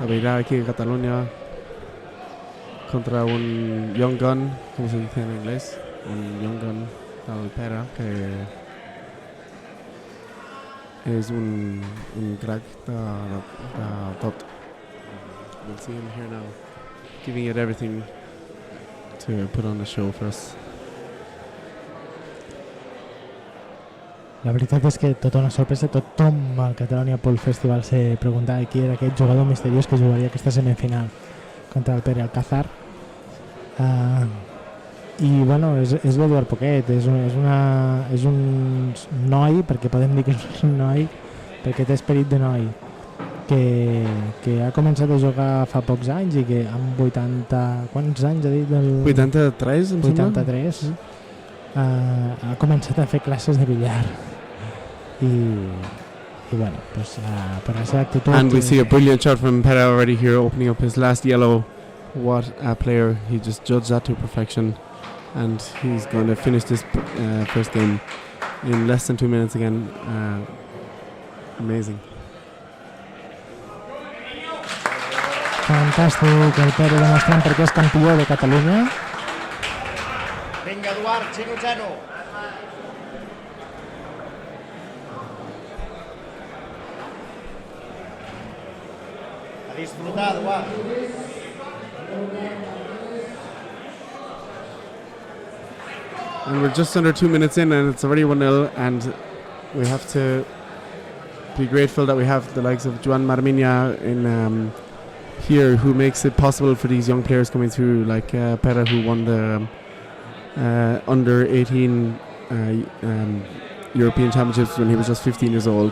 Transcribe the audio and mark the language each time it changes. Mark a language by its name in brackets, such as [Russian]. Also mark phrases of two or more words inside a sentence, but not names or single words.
[Catalan] veïnar aquí a Catalunya contra un [English] young gun, [Catalan] com [Spanish] se dice en inglés, [Catalan] un [English] young gun [Catalan] del Pere, que és un crack de tot. [English] We'll see him here now, giving it everything to put on the show for us. [Catalan] La veritat és que tota una sorpresa, tothom al Catalonia Pool Festival se preguntava qui era aquest jugador misteriós que jugaria aquesta semifinal contra el Pere Alcazar. I bueno, és l'Eduard Poquet, és un noi, perquè podem dir que és un noi, perquè té esperit de noi, que ha començat a jugar fa pocs anys i que amb 80... Quants anys ha dit? 83, em sembla? 83. Ha començat a fer classes de billar i [Spanish] bueno, pues, [Catalan] per la seva actitud. [English] And we see a brilliant shot from Pere already here, opening up his last yellow. What a player. He just judged that to perfection, and he's going to finish this first game in less than 2 minutes again. Amazing. [Catalan] Fantàstic, el Pere demostrant perquè és campió de Catalunya. Vinga, Eduard, xino-xano. A disfrutar, Eduard. [English] And we're just under 2 minutes in, and it's already 1-0, and we have to be grateful that we have the likes of Joan Marminya in here, who makes it possible for these young players coming through, like Pere, who won the under 18 European Championships when he was just 15 years old.